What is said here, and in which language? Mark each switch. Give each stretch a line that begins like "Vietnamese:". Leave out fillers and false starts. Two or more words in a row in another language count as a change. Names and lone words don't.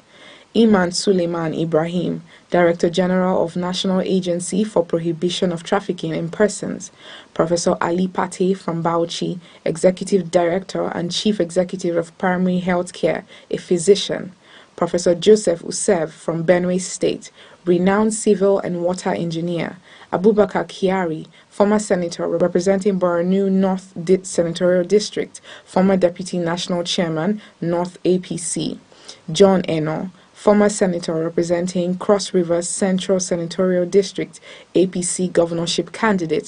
English: Iman Suleiman Ibrahim, Director General of National Agency for Prohibition of Trafficking in Persons. Professor Ali Pate from Bauchi, Executive Director and Chief Executive of Primary Health Care, a physician. Professor Joseph Usev from Benue State, renowned civil and water engineer. Abubakar Kiari, former senator representing Borno North Senatorial District, former Deputy National Chairman, North APC. John Eno, former senator representing Cross River Central Senatorial District, APC governorship candidate.